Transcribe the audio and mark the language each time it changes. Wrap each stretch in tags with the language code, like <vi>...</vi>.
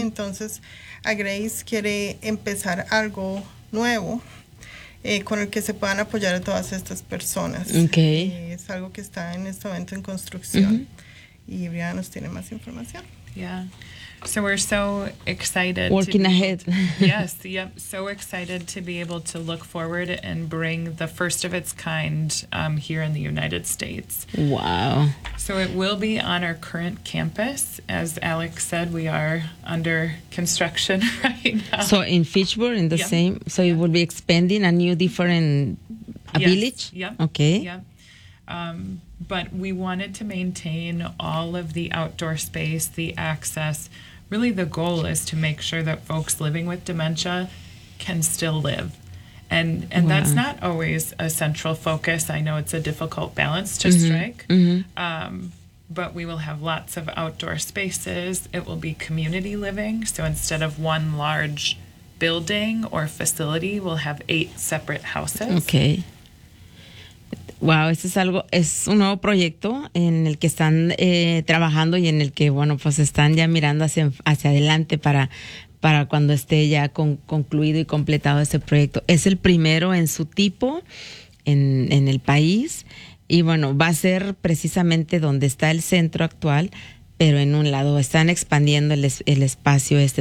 <es>Entonces, a Grace quiere empezar algo nuevo con el que se puedan apoyar a todas estas personas.</es> <en>Okay.</en> <es>Es algo que está en este momento en construcción. Uh-huh. Y Brianna nos tiene más información.</es> <en>Yeah. So we're so excited. Working ahead. Yes, yep. So excited to be able to look forward and bring the first of its kind here in the United States. Wow. So it will be on our current campus. As Alex said, we are under construction right now. So in Fitchburg, in the same? So it will be expanding a new different village? Yep. Okay. Yep. But we wanted to maintain all of the outdoor space, the access. Really, the goal is to make sure that folks living with dementia can still live. And that's not always a central focus. I know it's a difficult balance to strike. Mm-hmm. But we will have lots of outdoor spaces. It will be community living. So instead of one large building or facility, we'll have 8 separate houses. Okay.</en> <es>Wow, esto es un nuevo proyecto en el que están trabajando y en el que, bueno, pues están ya mirando hacia adelante para cuando esté ya concluido y completado ese proyecto. Es el primero en su tipo en el país y, bueno, va a ser precisamente donde está el centro actual, pero en un lado están expandiendo el espacio este.</es>